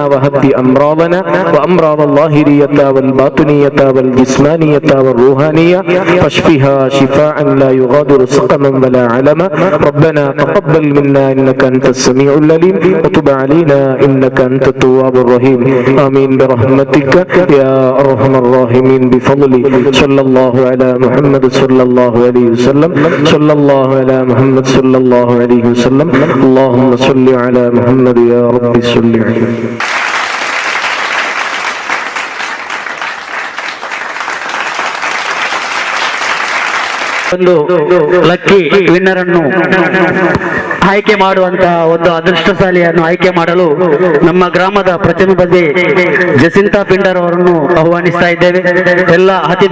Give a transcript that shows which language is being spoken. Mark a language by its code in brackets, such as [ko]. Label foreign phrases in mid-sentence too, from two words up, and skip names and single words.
[ar] وهد أمراضنا وأمراض الظاهرية والباطنية والجسمانية والروحانية فاشفها شفاء لا يغادر سقما ولا علما ربنا تقبل منا إنك أنت السميع العليم وتب علينا إنك أنت التواب الرحيم آمين برحمتك يا أرحم الراحمين بفضلي صلى الله على محمد صلى الله عليه وسلم صلى الله على محمد صلى الله عليه وسلم اللهم صل على محمد يا رب صل عليه [kn] ಒಂದು [en] lucky winner [kn] ಅನ್ನು ಆಯ್ಕೆ ಮಾಡುವಂತಹ ಒಂದು ಅದೃಷ್ಟಶಾಲಿಯನ್ನು ಆಯ್ಕೆ ಮಾಡಲು ನಮ್ಮ ಗ್ರಾಮದ ಪ್ರತಿನಿಧಿ ಜಸಿಂತಾ ಪಿಂಡರ್ ಅವರನ್ನು ಆಹ್ವಾನಿಸ್ತಾ ಇದ್ದೇವೆ.